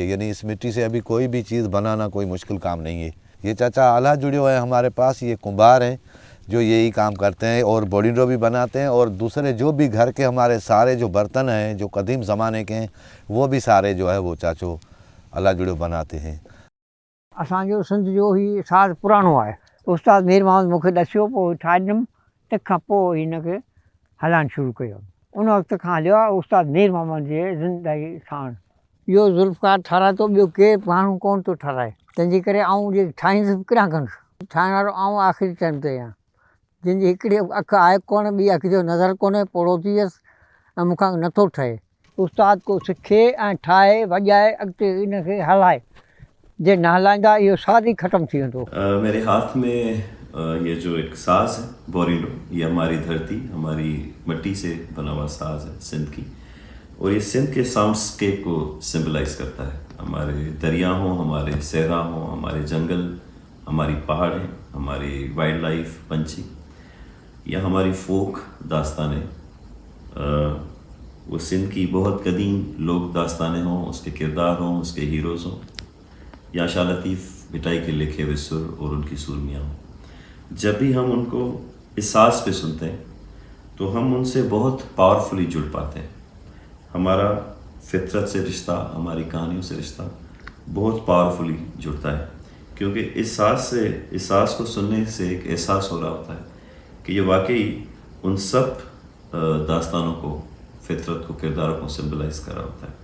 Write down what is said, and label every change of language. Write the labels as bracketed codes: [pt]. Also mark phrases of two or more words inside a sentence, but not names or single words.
[ur] یعنی اس مٹی سے ابھی کوئی بھی چیز بنانا کوئی مشکل کام نہیں ہے. یہ چاچا آلا جڑے ہوئے ہیں ہمارے پاس، یہ کمہار ہیں جو یہی کام کرتے ہیں اور بورینڈو بھی بناتے ہیں اور دوسرے جو بھی گھر کے ہمارے سارے جو برتن ہیں جو قدیم زمانے کے ہیں وہ بھی سارے جو ہے وہ چاچو اللہ جڑے بناتے ہیں. [sd] असांजो सिंध जो ही साज़ पुराणो आहे। उस्ताद मीर मोहम्मद मूंखे ॾसियो, पोइ ठाहे ॾिनमि, तंहिंखां पोइ हिन खे हलाइणु शुरू कयो। उन वक़्त खां हलियो आहे उस्ताद मीर मोहम्मद जे ज़िंदगी साण। इहो ज़ुल्फ़कार ठाराए थो, ॿियो केरु माण्हू कोन थो ठाराए। तंहिंजे करे आउं जे ठाहींदुसि बि किॾां कंदुसि। ठाहिण वारो आउं आख़िरी टाइम ते आहियां। जंहिंजी हिकिड़ी अखि आहे कोन, ॿी अखि जो नज़र कोन्हे, पोड़ो थी वियसि ऐं मूंखां नथो ठहे। उस्ताद को सिखे ऐं ठाहे वॼाए अॻिते इन खे हलाए। जे न हलाईंदा इहो साज़ ही ख़तमु थी वेंदो। [ur] میرے ہاتھ میں یہ جو ایک ساز ہے بورینڈو، یہ ہماری دھرتی، ہماری مٹی سے بنا ہوا ساز ہے سندھ کی، اور یہ سندھ کے ساؤنڈسکیپ کو سمبلائز کرتا ہے. ہمارے دریا ہوں، ہمارے صحرا ہوں، ہمارے جنگل، ہماری پہاڑیں، ہماری [en] wild life, [ur] پنچھی، یا ہماری فوک داستانیں، وہ سندھ کی بہت قدیم لوک داستانیں ہوں، اسکے کردار ہوں، اسکے ہیروز ہوں، یا شاہ لطیف بھٹائی کے لکھے ہوئے سر اور انکی سرمیاں ہوں. جب بھی ہم انکو اس ساز پہ سنتے ہیں تو ہم ان سے بہت پاورفلی جڑ پاتے ہیں. ہمارا فطرت سے رشتہ، ہماری کہانیوں سے رشتہ بہت پاورفلی جڑتا ہے، کیونکہ اس ساز کو سننے سے ایک احساس ہو رہا ہوتا ہے کہ یہ واقعی ان سب داستانوں کو، فطرت کو، کرداروں کو سمبلائز کر رہا ہوتا ہے.